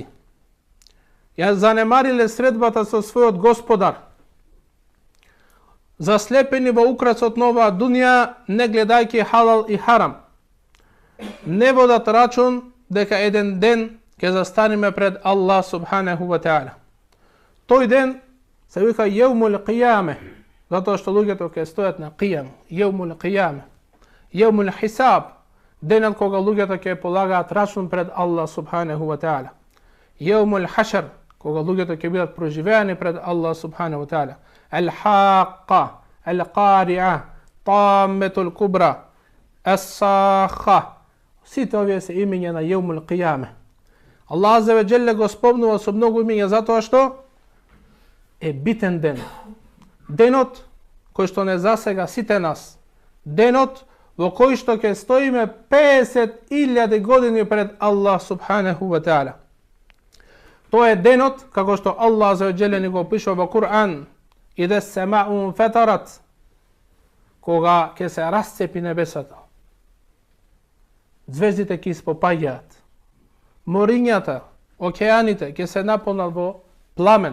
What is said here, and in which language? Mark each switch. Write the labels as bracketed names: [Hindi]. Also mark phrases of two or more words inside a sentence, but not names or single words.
[Macedonian] Ја занемариле средбата со својот господар. Заслепени во украсот на оваа дуња, не гледајќи халал и харам. Не водат рачун дека еден ден ќе застанеме пред [Arabic] الله سبحانه وتعالى. [Macedonian] Тој ден се вика [Arabic] يوم القيامة, [Macedonian] затоа што луѓето ќе стојат на қијам, [Arabic] يوم القيامة، يوم الحساب, [Macedonian] денот кога луѓето ќе полагаат рачун пред [Arabic] الله سبحانه وتعالى. يوم الحشر, [Macedonian] кога луѓето ќе бидат проживеани пред [Arabic] الله سبحانه وتعالى. Al-Haqqa, القارعة، الطامة الكبرى، الصاخة. [Macedonian] Сите овие се имења на [Arabic] يوم القيامة. الله عز وجل [Macedonian] го спомнува со многу имења затоа што е битен ден. Денот кој што не засега сите нас. Денот во кој што ќе стоиме 50.000 години пред [Arabic] الله سبحانه وتعالى. [Macedonian] Тоа е денот како што [Arabic] الله عز وجل [Macedonian] ни го пишува во Кур'ан. [Arabic] إذا السماء انفطرت, [Macedonian] кога ќе се расцепи небесата. Звездите ќе испопаѓаат. Морињата, океаните ќе се наполнат во пламен.